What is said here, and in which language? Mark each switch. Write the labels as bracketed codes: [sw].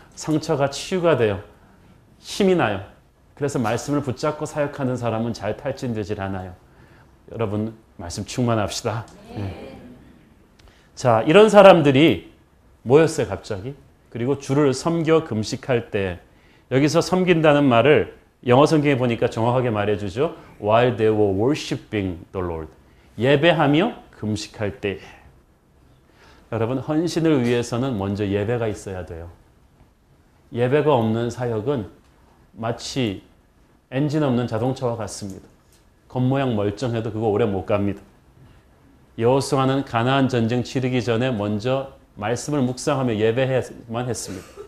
[ko] 상처가 치유가 돼요. 힘이 나요. 그래서 말씀을 붙잡고 사역하는 사람은 잘 탈진되질 않아요. 여러분 말씀 충만합시다. 네. 자, 이런 사람들이 모였어요 갑자기. 그리고 주를 섬겨 금식할 때, 여기서 섬긴다는 말을 영어 성경에 보니까 정확하게 말해주죠. [en] While they were worshiping the Lord. [ko] 예배하며 금식할 때. 여러분, 헌신을 위해서는 먼저 예배가 있어야 돼요. 예배가 없는 사역은 마치 엔진 없는 자동차와 같습니다. 겉모양 멀쩡해도 그거 오래 못 갑니다. 여호수아는 가나안 전쟁 치르기 전에 먼저 말씀을 묵상하며 예배만 했습니다.